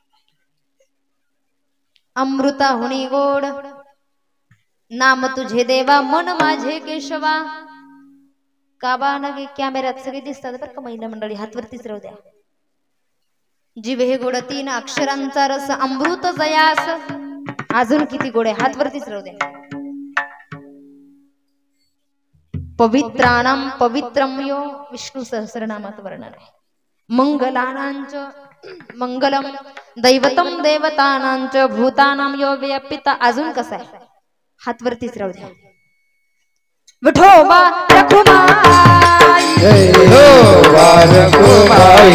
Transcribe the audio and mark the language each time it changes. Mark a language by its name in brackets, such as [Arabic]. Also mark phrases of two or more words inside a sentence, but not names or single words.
[Marathi] अमृता हुनी गोड, नाम तुझे देवा, मन माझे केशवा. काबा नगे कॅमेऱ्यात सगळे दिसतात बरं का महिला मंडळी, हात वरतीच राहू द्या. जीव हे गोड 3 अक्षरांचा रस, अमृत जयास. अजून किती गोड आहे, हात वरतीच राहू द्या. [Sanskrit] पवित्राणाम पवित्रम यो, [Marathi] विष्णू सहस्रनामात वर्णन आहे. [Sanskrit] मंगलानांच मंगलम, दैवतम देवतानांच, भूतानाम यो व्यापिता. [Marathi] अजून कसं आहे, हात वरतीच राहू द्या. विठोबा रखुमाई, विठोबा रखुमाई,